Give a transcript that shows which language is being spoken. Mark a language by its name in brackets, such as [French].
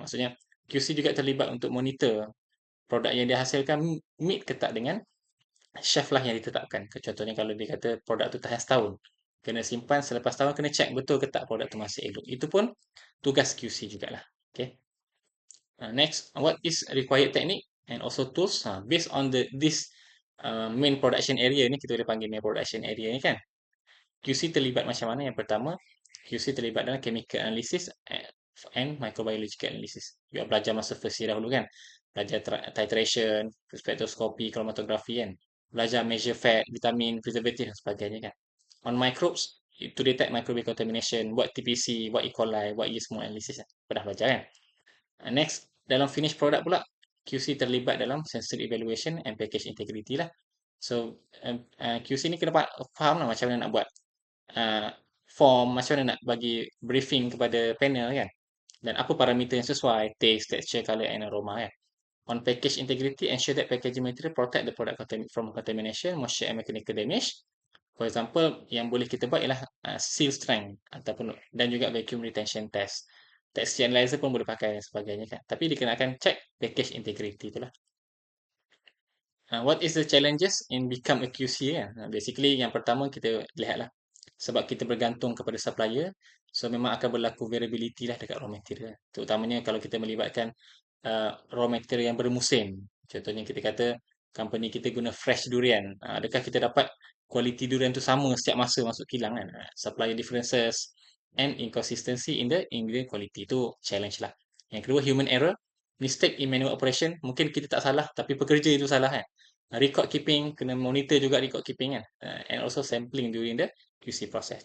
[Malay] Maksudnya QC juga terlibat untuk monitor produk yang dihasilkan meet ke tak dengan shelf life yang ditetapkan. Contohnya kalau dia kata produk tu tahan setahun, kena simpan selepas tahun, kena check betul ke tak produk tu masih elok. Itu pun tugas QC jugalah. Okay. [English] Next, what is required technique and also tools? Based on this main production area ni, [Malay] kita boleh panggil [English] main production area ni kan. [Malay] QC terlibat macam mana? Yang pertama, QC terlibat dalam [English] chemical analysis and microbiological analysis. [Malay] Juga belajar masa first year dahulu kan. Belajar titration, spectroscopy, chromatography kan. Belajar measure fat, vitamin, preservative dan sebagainya kan. [English] On microbes, to detect microbial contamination, [Malay] buat TPC, buat E. coli, buat yeast mold analysis. Pernah belajar kan? Next, dalam finished product pula, QC terlibat dalam [English] sensory evaluation and package integrity [Malay] lah. So, QC ni kena faham lah macam mana nak buat form, macam mana nak bagi briefing kepada panel kan. Dan apa parameter yang sesuai, [English] taste, texture, color and aroma [Malay] kan. [English] On package integrity, ensure that packaging material protect the product from contamination, moisture and mechanical damage. For example, [Malay] yang boleh kita buat ialah seal strength ataupun dan juga vacuum retention test. Texture analyzer pun boleh pakai dan sebagainya kan. Tapi dikenakan check package integrity itulah. [English] What is the challenges in become a QC kan? [Malay] Basically yang pertama kita lihatlah, sebab kita bergantung kepada supplier, so memang akan berlaku variability lah dekat raw material. Terutamanya kalau kita melibatkan raw material yang bermusim. Contohnya kita kata company kita guna fresh durian. Adakah kita dapat kualiti durian tu sama setiap masa masuk kilang kan? [English] Supplier differences and inconsistency in the ingredient quality tu challenge lah. [Malay] Yang kedua, [English] human error. Mistake in manual operation. [Malay] Mungkin kita tak salah tapi pekerja itu salah kan. Record keeping, kena monitor juga record keeping kan. [English] And also sampling during the QC process.